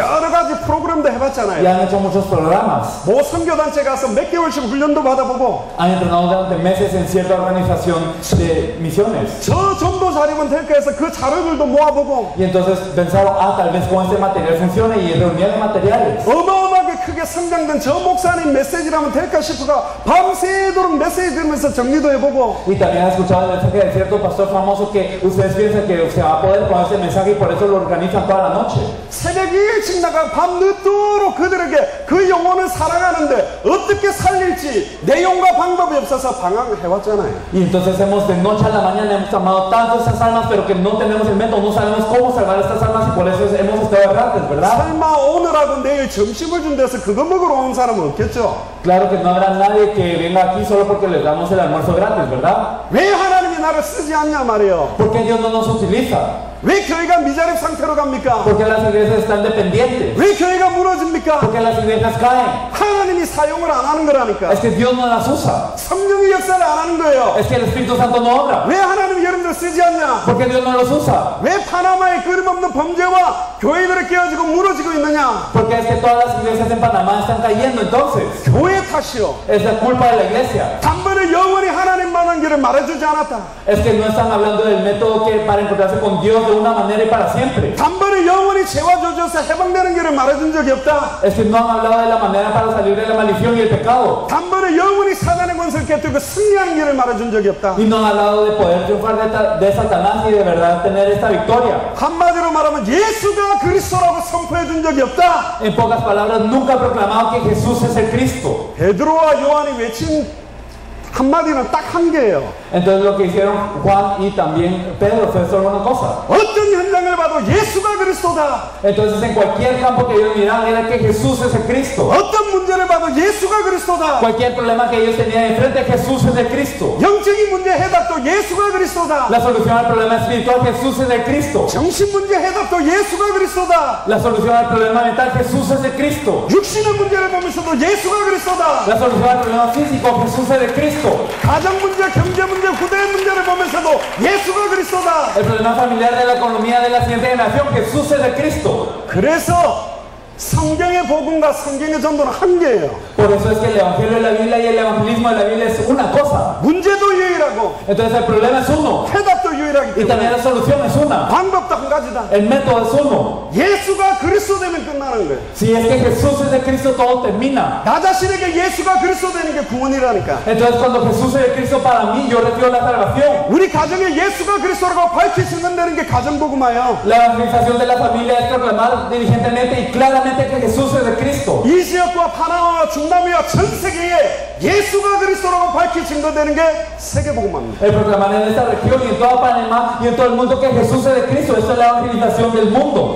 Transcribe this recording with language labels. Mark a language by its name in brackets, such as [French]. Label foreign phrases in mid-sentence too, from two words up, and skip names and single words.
[Korean] 여러 가지 프로그램도 [Spanish] Ya [Korean] 해봤잖아요. [Spanish] han hecho muchos programas. [Korean] 뭐 선교단체 가서 몇 개월씩 훈련도 받아보고 [Spanish] Han entrenado durante meses en cierta organización de misiones. [Korean] 저 정도 자료면 될까 해서 그 자료들도 모아보고 [Spanish] Y entonces pensaron, tal vez con este material funcione y reunieron materiales. [Korean] 어마어마하게 크게 성장된 저 목사님 메시지라면 될까 싶어가 밤새도록 메시지 들으면서 정리도 해보고 [Spanish] Y también han escuchado el mensaje de cierto pastor famoso que ustedes piensan que se va a poder con ese mensaje y por eso lo organizan toda la noche. [Korean] 새벽 일찍 나가 밤 늦도록 그들에게 그 영혼을 살아가는데 어떻게 살릴지 내용과 방법이 없어서 방황을 해왔잖아요. [Spanish] Y entonces hemos de noche a la mañana hemos amado tanto esas almas, pero que no tenemos el método, no sabemos cómo salvar estas almas y por eso hemos estado errantes, ¿verdad? [Korean] 설마 오늘하고 내일 점심을 준 데서 그거 먹으러 온 사람은 없겠죠? [Spanish] Claro que no habrá nadie que venga aquí solo porque les damos el almuerzo gratis, ¿verdad? [Korean] 왜 하나님이 나를 쓰지 않냐 말이에요. [Spanish] ¿Por qué Dios no nos utiliza? [Korean] 왜 교회가 미자립 상태로 갑니까? [Spanish] Porque las iglesias están dependientes. [Korean] 왜 교회가 무너집니까? [Spanish] Porque las iglesias caen. [Korean] 하나님이 사용을 안 하는 거라니까. [Spanish] Es que Dios no las usa. [Korean] 성령의 역사를 안 하는 거예요. [Spanish] Es que el Espíritu Santo no obra. [Korean] 왜 하나님이 여러분들 쓰지 않냐? [Spanish] Porque Dios no los usa. [Korean] 왜 파나마의 그림없는 범죄와 교회들이 깨어지고 무너지고 있느냐? [Spanish] Porque es que todas las iglesias en Panamá están cayendo entonces. [Korean] 교회 탓이요. [Spanish] Es la culpa de la iglesia. [Korean] 단번에 영원히 하나님 만난 길을 말해주지 않았다. [Spanish] Es que no están hablando del método que para encontrarse con Dios de una manera y para siempre. [Korean] 단번에 영원히 죄와 저주에서 해방되는 길을 말해준 적이 없다. [Spanish] Es que no han hablado de la manera para salir de la maldición y el pecado. [Korean] 단번에 영원히 사단의 권세를 깨뜨리고 승리하는 길을 말해준 적이 없다. [Spanish] Y no han hablado de poder triunfar de Satanás y de verdad tener esta victoria. [Korean] 한마디로 말하면 예수가 그리스도라고 선포해준 적이 없다. [Spanish] En pocas palabras, nunca ha proclamado que Jesús es el Cristo. [Korean] 베드로와 요한이 외친 한마디는 딱 한 개예요. [Spanish] Entonces lo que hicieron Juan y también Pedro fue solo una cosa. [Korean] 어떤 현장을 봐도 예수가 그리스도다. [Spanish] Entonces en cualquier campo que ellos miraban era que Jesús es el Cristo. [Korean] 어떤 문제를 봐도 예수가 그리스도다. [Spanish] Cualquier problema que ellos tenían enfrente, Jesús es el Cristo. [Korean] 영적인 문제 해답도 예수가 그리스도다. [Spanish] La solución al problema espiritual, Jesús es el Cristo. [Korean] 정신 문제 해답도 예수가 그리스도다. [Spanish] La solución al problema mental, Jesús es el Cristo. [Korean] 육신의 문제를 보면서도 예수가 그리스도다. [Spanish] La solución al problema físico, Jesús es el Cristo. [Korean] 가정 문제, 경제 문제, 후대의 문제를 보면서도 예수가 그리스도다. [Spanish] El problema familiar, de la economía de la siguiente generación, Jesús es el Cristo. [Korean] 그래서 성경의 복음과 성경의 전도는 한 개예요. [Spanish] Por eso es que el Evangelio de la Biblia y el evangelismo de la Biblia es una cosa. [Korean] 문제도 유일하고 [Spanish] Entonces el problema es uno. [Korean] 해답도 유일하기 [Spanish] Y también [Korean] 때문에 [Spanish] la solución es una. [Korean] 방법도 한 가지다. [Spanish] El método es uno. [Korean] 예수가 그리스도 되면 끝나는 거예요. [Spanish] Si es que Jesús es el Cristo, todo termina. [Korean] 나 자신에게 예수가 그리스도 되는 게 구원이라니까. [Spanish] Entonces cuando Jesús es el Cristo para mí, yo recibo la salvación. [Korean] 우리 가정에 예수가 그리스도라고 밝히시면 되는 게 가정복음이에요. [Spanish] La evangelización de la familia es proclamar diligentemente y claramente que Jesús es el Cristo. [Korean] 이 지역과 파나마와 중남미와 전 세계에 예수가 그리스도라고 밝히 증거되는 게 세계복음입니다. [Spanish] El proclamar en esta región y en toda Panamá y en todo el mundo que Jesús es el Cristo. Esto es la evangelización del mundo.